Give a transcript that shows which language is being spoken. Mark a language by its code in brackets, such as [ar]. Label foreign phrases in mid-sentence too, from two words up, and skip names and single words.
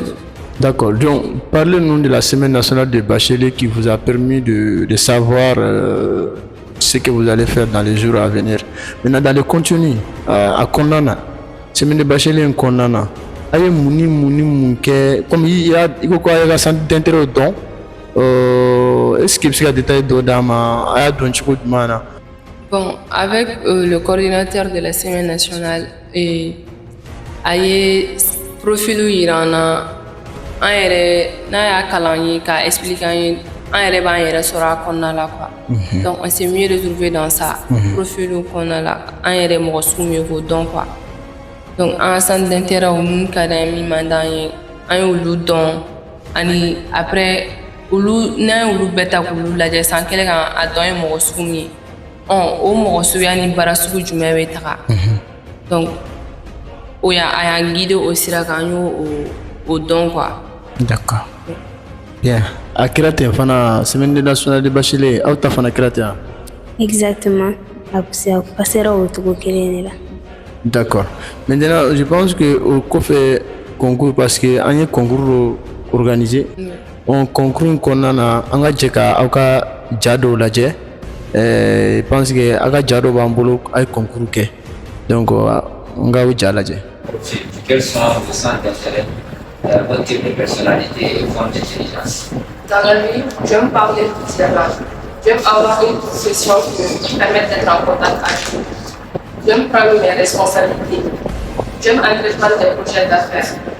[fr] D'accord. Donc, parlez-nous de la semaine nationale de bachelier qui vous a permis de savoir ce que vous allez faire dans les jours à venir. Maintenant, dans le contenu, à Kondana, semaine de bachelier en Kondana, [bm] aye muni kɛ [fr] comme il [bm] ko ko a ka [fr] centre d'intérêt [bm] dɔn [fr] est-ce qu'il [bm] bɛ se ka détail dɔ d'a ma a y'a dɔn cogo jumɛn na? [fr] Bon, avec le coordinateur de la semaine nationale [bm] a ye profilu yira an na an yɛrɛ n'a y'a kalan ye k'a expliquer an ye an yɛrɛ b'an yɛrɛ sɔrɔ a kɔnɔna la quoi. [fr] Donc on s'est mieux retrouvé dans ça [bm] profilu kɔnɔna la an yɛrɛ mɔgɔ sugu min ye k'o dɔn quoi. [fr] Donc en centre d'intérêt [bm] mun ka d'an ye min man d'an ye an y'olu dɔn ani après olu n'an y'olu bɛɛ ta k'olu lajɛ san kelen kan a dɔn ye mɔgɔ sugu min ye o mɔgɔ suguya ni baara sugu jumɛn bɛ taga donc a y'an guider o sira kan an y'o dɔn quoi. [fr] D'accord. Bien. [bm] A kɛra ten fana [fr] semaine nationale de bachelier [bm] aw ta fana kɛra ten. Exactement. A passera o cogo kelen de la. [fr] D'accord. Maintenant, je pense que au kɔfɛ concours parce que [bm] an ye [fr] concours organisé. [bm] On concours kɔnɔna na an ka jɛ ka aw ka ja dɔw lajɛ. [fr] Je pense que [bm] aw ka ja dɔw b'an bolo a ye concours kɛ. Donc an k'aw ja lajɛ. [fr] Quels sont vos centres d'intérêt, votre type de personnalité et forme d'intelligence? Dans la vie, j'aime parler de terrain. J'aime avoir une session qui me permet d'être en contact avec vous. J'aime prendre mes responsabilités. J'aime entreprendre des projets d'affaires.